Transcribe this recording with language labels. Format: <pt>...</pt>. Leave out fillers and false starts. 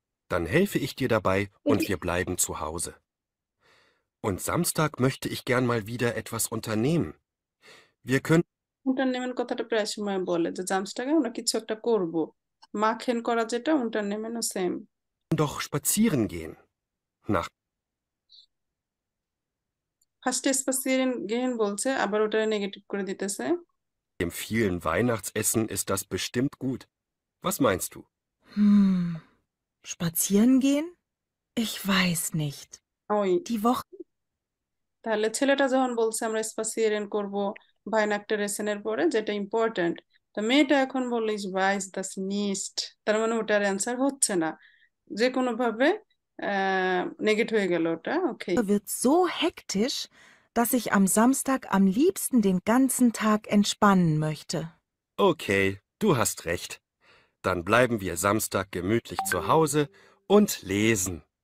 <de>Dann helfe ich dir dabei und wir bleiben zu Hause. Und Samstag möchte ich gern mal wieder etwas unternehmen. Wir können</de> <bn>unternehmen কথাটা প্রায় সময় বলে যে জামসটাকে আমরা কিছু একটা করব। মাখেন করা যেটা unternehmen ও same.</bn> <de>doch spazieren gehen. Nach</de> <bn>ফার্স্টে স্পাসিয়েন গেহেন বলছে, আবার ওটা নেগেটিভ করে দিতেছে।</bn> <de>dem vielen Weihnachtsessen ist das bestimmt gut. Was meinst du? Spazieren gehen? Ich weiß nicht.</de> <bn>ওই</bn> <de>Die Woche.</de> <bn>তাহলে ছেলেটা যখন বলছে আমরা স্পাসিয়েন করব ভাইনাক্টার এসেনের পরে, যেটা ইম্পর্টেন্ট, তো মেয়েটা এখন বললো</bn> <de>ইজ ভাইস দাস নিস্ট,</de> <bn>তার মানে ওটার অ্যান্সার হচ্ছে না, যে কোনো ভাবে নেগেট হয়ে গেল ওটা। ওকে,</bn> <de>Wird so hektisch, dass ich am Samstag am liebsten den ganzen Tag entspannen möchte. Okay, du hast recht. Dann bleiben wir Samstag gemütlich zu Hause und lesen.</de>